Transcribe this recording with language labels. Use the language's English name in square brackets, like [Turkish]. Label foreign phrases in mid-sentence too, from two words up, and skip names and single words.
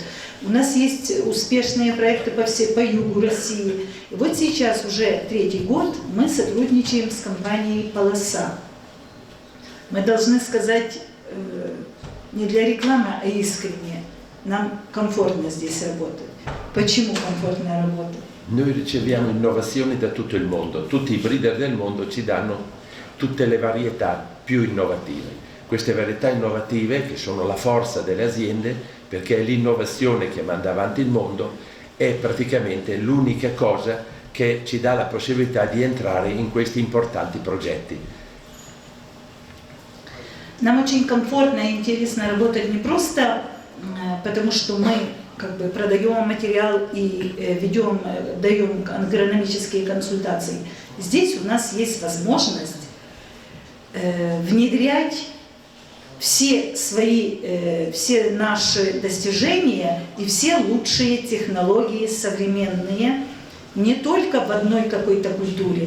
[Russian] У нас есть успешные проекты по югу России. И вот сейчас уже 3-й год мы сотрудничаем с компанией «Полоса». Мы должны сказать не для рекламы, а искренне. Нам комфортно здесь работать. Почему комфортная работа? [Italian] Noi riceviamo innovazioni da tutto il mondo, tutti i breeder del mondo ci danno tutte le varietà più innovative. Queste varietà innovative, che sono la forza delle aziende, perché è l'innovazione che manda avanti il mondo, è praticamente l'unica cosa che ci dà la possibilità di entrare in questi importanti progetti. [Russian] Нам очень комфортно и интересно работать не просто потому, что мы продаем материал и даем агрономические консультации. Здесь у нас есть возможность внедрять все наши достижения и все лучшие технологии современные не только в одной какой-то культуре.